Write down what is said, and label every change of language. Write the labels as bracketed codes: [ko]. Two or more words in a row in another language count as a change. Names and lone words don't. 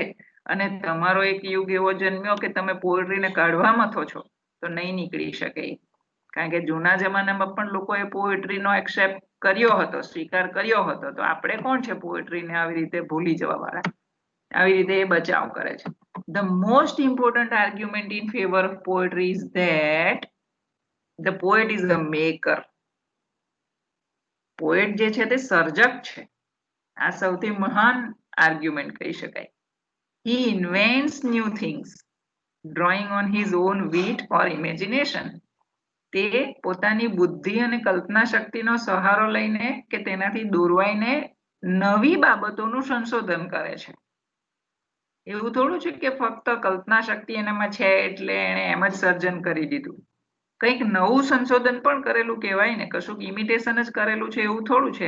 [gu] અને તમારો એક યુગ એવો જન્મ્યો કે તમે પોએટ્રીને કાઢવા મથો છો તો નહીં નીકળી શકે. કારણ કે જૂના જમાનામાં પણ લોકોએ પોએટ્રીનો એક્સેપ્ટ કર્યો હતો, સ્વીકાર કર્યો હતો. તો આપણે કોણ છે પોએટ્રીને આવી રીતે ભૂલી જવા વાળા? આવી રીતે એ બચાવ કરે છે. [en] The most important argument in favor of poetry is that the poet is the maker. [gu] પોએટ જે છે તે સર્જક છે. આ સૌથી મહાન આર્ગ્યુમેન્ટ કહી શકાય. [en] He invents new things, drawing on his own wit or imagination. [gu] તે પોતાની બુદ્ધિ અને કલ્પના શક્તિનો સહારો લઈને કે તેનાથી દોરવાઈને નવી બાબતોનું સંશોધન કરે છે. એવું થોડું છે કે ફક્ત કલ્પના શક્તિ એનામાં છે એટલે એને એમ જ સર્જન કરી દીધું. કંઈક નવું સંશોધન પણ કરેલું કહેવાય ને. કશુંક ઇમિટેશન જ કરેલું છે એવું થોડું છે.